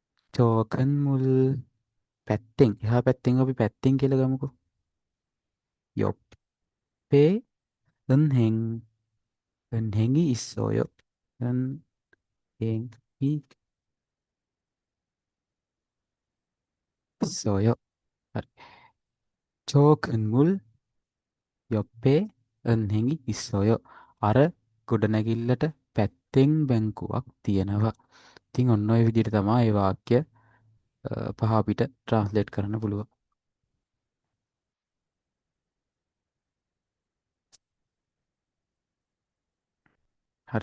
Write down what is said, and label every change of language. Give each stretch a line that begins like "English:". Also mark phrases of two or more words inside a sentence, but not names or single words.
Sinhala: චෝකන් මුල් පැත්තෙන් එහා පැත්තෙන් අපි පැත්තෙන් කියලා ගමුකෝ.
Korean: 옆에 은행, 은행이 있어요. 은행이 있어요. 아, 저 건물 옆에 은행이 있어요.
Sinhala: අර ගොඩනැගිල්ලට පැත්තෙන් බැංකුවක් තියෙනවා. ඉතින් ඔන්න ඔය විදිහට තමයි මේ වාක්‍ය පහ අපිට ට්‍රාන්ස්ලේට් කරන්න පුළුවන්. හරි.